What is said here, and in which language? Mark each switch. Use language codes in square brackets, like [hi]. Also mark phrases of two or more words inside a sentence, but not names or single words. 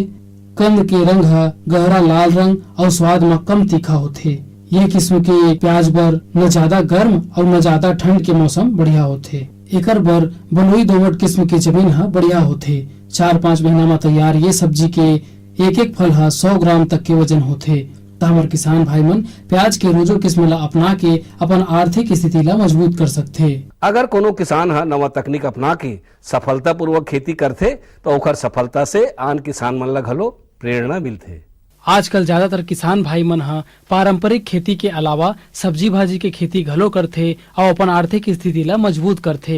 [hne] कंद के रंग गहरा लाल रंग और स्वाद में कम तीखा होते। ये किस्म के प्याज बर न ज्यादा गर्म और न ज्यादा ठंड के मौसम बढ़िया होते। एकर बर बलुई दोमट किस्म के जमीन बढ़िया होते। 4-5 महीना में तैयार ये सब्जी के एक फल 100 ग्राम तक के वजन होते। हमर किसान भाई मन प्याज के रोजो किस्म ला अपना के अपन आर्थिक स्थिति ला मजबूत कर सकते। अगर कोनो किसान नवा तकनीक अपना के सफलता पूर्वक खेती करते तो ओकर सफलता से आन किसान मन ला घलो प्रेरणा मिलते। आजकल ज्यादातर किसान भाई मन पारंपरिक खेती के अलावा सब्जी भाजी के खेती घलो करथे और अपन आर्थिक स्थिति ला मजबूत करथे।